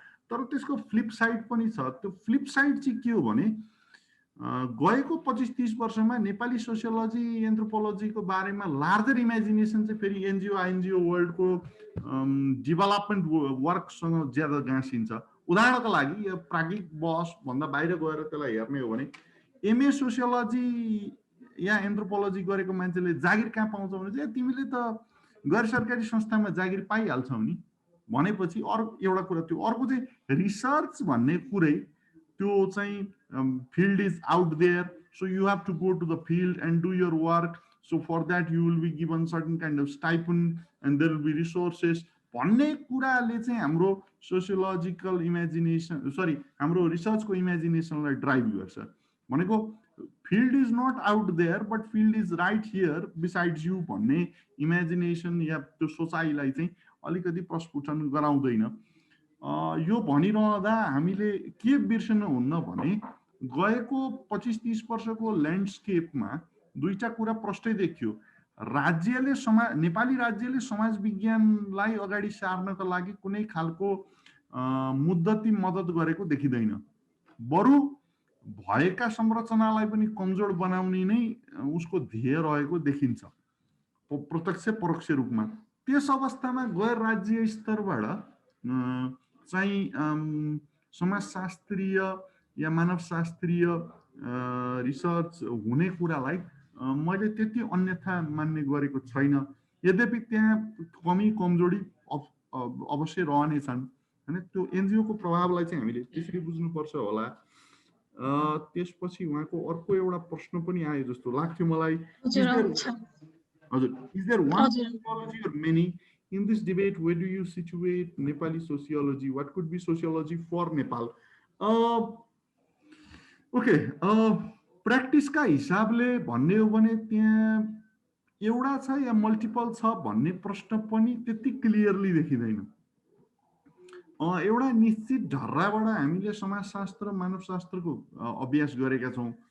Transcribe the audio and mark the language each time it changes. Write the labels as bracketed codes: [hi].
[ne] तर त्यसको flip side पनि छ। त्यो फ्लिप साइड चाहिँ के हो भने गएको 25-30 वर्षमा नेपाली सोसियोलोजी एन्थ्रोपोलोजीको बारेमा लार्जर इमेजिनेसन चाहिँ फेरि एनजिओ आइएनजिओ वर्ल्डको डेभलपमेन्ट वर्कसँग ज्यादा गाँसिन्छ। उदाहरणको लागि यो प्राज्ञिक बहस भन्दा बाहिर गएर त्यसलाई हेर्ने हो भने एमए सोसियोलोजी या एन्थ्रोपोलोजी गरेको मान्छेले जागिर कहाँ पाउँछ भने चाहिँ तिमीले त गैर सरकारी संस्थामा जागिर पाइहाल्छौ नि भनेपछि अर्को एउटा कुरा। त्यो अर्को चाहिँ रिसर्च भन्ने कुरै त्यो चाहिँ [en] field is out there, so you have to go to the field and do your work. So for that you will be given certain kind of stipend and there will be resources. [ne] भन्ने कुराले चाहिँ हाम्रो sociological imagination हाम्रो रिसर्चको इमेजिनेसनलाई drive गर्छ। भनेको [en] field is not out there but field is right here besides you [ne] भन्ने imagination या त्यो सोचाइलाई चाहिँ अलिकति प्रस्फुटन गराउँदैन। यो भनिरहँदा हामीले के बिर्सनु हुन्न भने गएको 25-30 वर्षको ल्यान्डस्केपमा दुईटा कुरा प्रष्टै देखियो। राज्यले नेपाली राज्यले समाज विज्ञानलाई अगाडि सार्नका लागि कुनै खालको मुद्दती मद्दत गरेको देखिँदैन। बरु भएका संरचनालाई पनि कमजोर बनाउने नै उसको ध्येय रहेको देखिन्छ प्रत्यक्ष परोक्ष रूपमा। त्यस अवस्थामा गैर राज्य स्तरबाट चाहिँ समाजशास्त्रीय या मानवशास्त्रीय रिसर्च हुने कुरालाई मैले त्यति अन्यथा मान्ने गरेको छैन। यद्यपि त्यहाँ कमी कमजोरी अवश्य रहनेछन् हैन। त्यो एनजिओको प्रभावलाई चाहिँ हामीले त्यसरी बुझ्नुपर्छ होला। त्यसपछि उहाँको अर्को एउटा प्रश्न पनि आयो जस्तो लाग्थ्यो मलाई। [en] हजुर, is there one sociology or many in this debate? Where do you situate Nepali sociology? What could be sociology for Nepal? [ne] Okay, प्र्याक्टिसका हिसाबले भन्ने हो भने त्यहाँ एउटा छ या मल्टिपल छ भन्ने प्रश्न पनि त्यति क्लियरली देखिँदैन। एउटा निश्चित ढर्राबाट हामीले समाजशास्त्र मानवशास्त्रको अभ्यास गरेका छौँ।